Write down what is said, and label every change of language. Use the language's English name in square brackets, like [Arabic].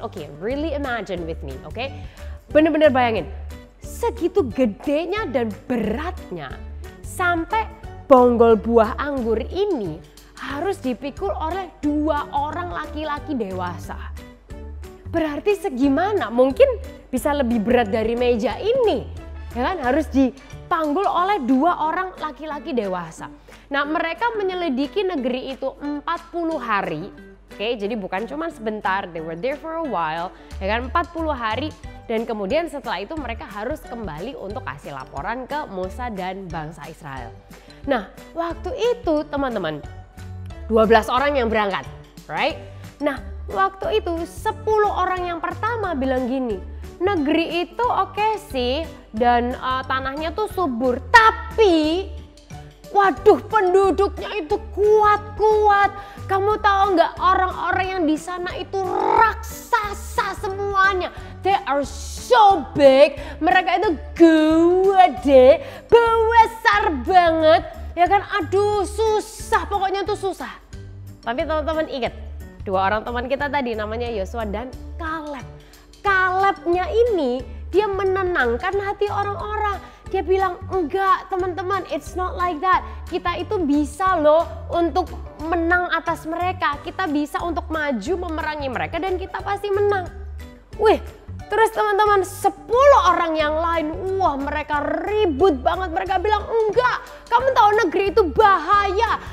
[English] Oke, really imagine with me, oke? [Indonesian] Bener-bener bayangin. Segitu gedenya dan beratnya. Sampai bonggol buah anggur ini harus dipikul oleh 2 orang laki-laki dewasa. Berarti segimana? Mungkin bisa lebih berat dari meja ini. Ya kan? Harus dipanggul oleh 2 orang laki-laki dewasa. Nah mereka menyelidiki negeri itu 40 hari. Oke, jadi bukan cuma sebentar, they were there for a while. Ya kan? 40 hari. Dan kemudian setelah itu mereka harus kembali untuk kasih laporan ke Musa dan bangsa Israel. Nah waktu itu teman-teman 12 orang yang berangkat, right? Nah waktu itu 10 orang yang pertama bilang gini, negeri itu oke sih dan tanahnya tuh subur, tapi waduh penduduknya itu kuat-kuat. Kamu tahu nggak, orang-orang yang di sana itu raksasa semuanya. They are so big. Mereka itu gede, besar banget. Ya kan, aduh susah, pokoknya tuh susah. Tapi teman-teman ingat, 2 orang teman kita tadi namanya Yosua dan Caleb. Calebnya ini Dia menenangkan hati orang-orang. Dia bilang, enggak teman-teman, it's not like that. Kita itu bisa loh untuk menang atas mereka. Kita bisa untuk maju memerangi mereka dan kita pasti menang. Wih, terus teman-teman 10 orang yang lain, wah mereka ribut banget. Mereka bilang, enggak, kamu tahu negeri itu bahaya.